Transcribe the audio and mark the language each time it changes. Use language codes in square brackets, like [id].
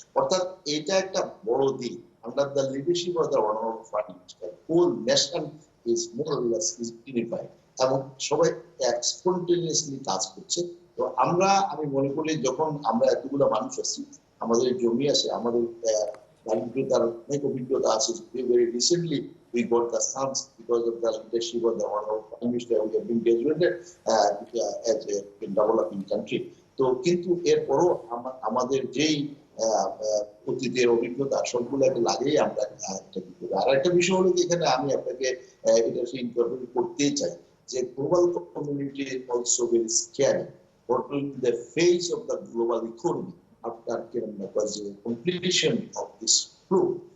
[bn] অর্থাৎ এটা একটা বড় দিক। [en] under the leadership of the honourable prime minister whole nation is more or less unified, [bn] এবং সবাই স্পন্টেনিয়াসলি কাজ করছে। তো আমি মনে করি যখন আমরা এতগুলো মানুষ আছি, আমাদের জমি আছে, আমাদের বাণিজ্যতার অনেক অভিজ্ঞতা আছে। [en] Very recently we got the sons because of the leadership of the honorable prime minister. We have been graduated as a developing country. [bn] তো কিন্তু এরপরও আমাদের যেই অতীতের অভিজ্ঞতা সবগুলোকে লাগিয়ে আমরা এটা কি করি। আর একটা বিষয় হলো এখানে আমি আপনাকে এটা ইনকর্পোরেট করতেই চাই যে [en] Global community also very scary what will be the face of the global economy after the completion of this flood.